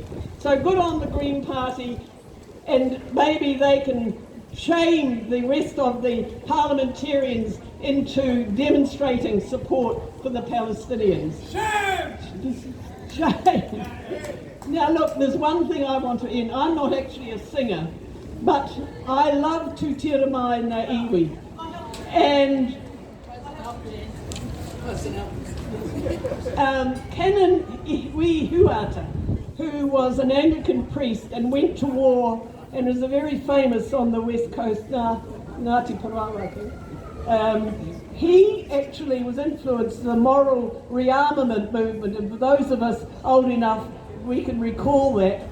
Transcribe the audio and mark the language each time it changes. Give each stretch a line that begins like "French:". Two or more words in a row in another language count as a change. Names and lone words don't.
English: So good on the Green Party, and maybe they can shame the rest of the parliamentarians into demonstrating support for the Palestinians. Shame! Shame! Now look, there's one thing I want to end. I'm not actually a singer, but I love Tu Tira Mai Na Iwi. And Canon Iwi Huata, who was an Anglican priest and went to war and was a very famous on the west coast, Ngāti Parawa, I think. He actually was influenced the moral rearmament movement, and for those of us old enough, we can recall that.